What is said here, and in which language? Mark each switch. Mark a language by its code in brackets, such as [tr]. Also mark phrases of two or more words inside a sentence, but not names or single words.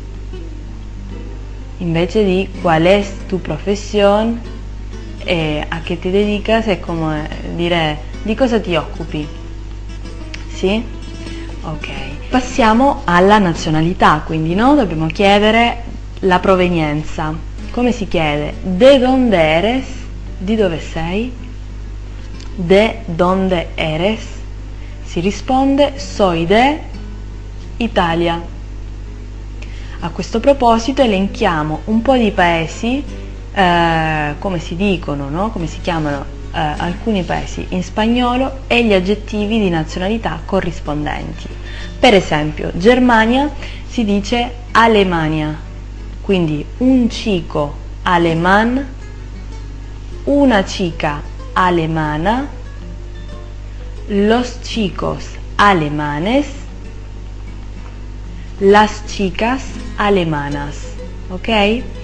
[it] Invece di [es] qual es tu profesión, a che ti dedicas [it] è come dire di cosa ti occupi. Sì? Ok. Passiamo alla nazionalità, quindi no? Dobbiamo chiedere la provenienza. Come si chiede? [es] ¿De dónde eres? [it] Di dove sei? [es] ¿De dónde eres? [it] Si risponde [es] soy de Italia. [it] A questo proposito elenchiamo un po' di paesi, come si dicono, no? Come si chiamano alcuni paesi in spagnolo e gli aggettivi di nazionalità corrispondenti. Per esempio, Germania si dice Alemania, quindi [es] un chico alemán, una chica alemana, los chicos alemanes, las chicas alemanas, [it] ok?